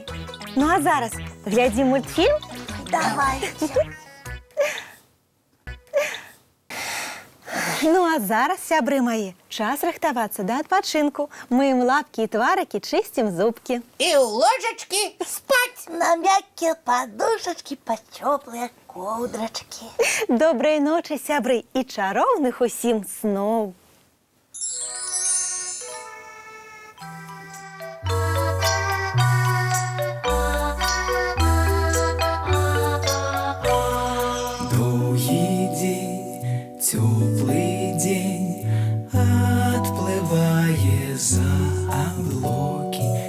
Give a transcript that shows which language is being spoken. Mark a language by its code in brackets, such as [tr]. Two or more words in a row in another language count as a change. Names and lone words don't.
[be] Ну а зараз глядзім мультфільм? [ru] Давайте. [be] Ну а зараз, сябры мае, час рыхтавацца да адпачынку. Мыем лапкі і тварыкі, чысцім зубкі. І ў ложачкі спаць. [ru] На мягкие подушечки, под теплые ковдрочки. [be] Добрай ночы, сябры, і чароўных усім сноў. [ru] Долгий день, теплый день, отплывая за облаки.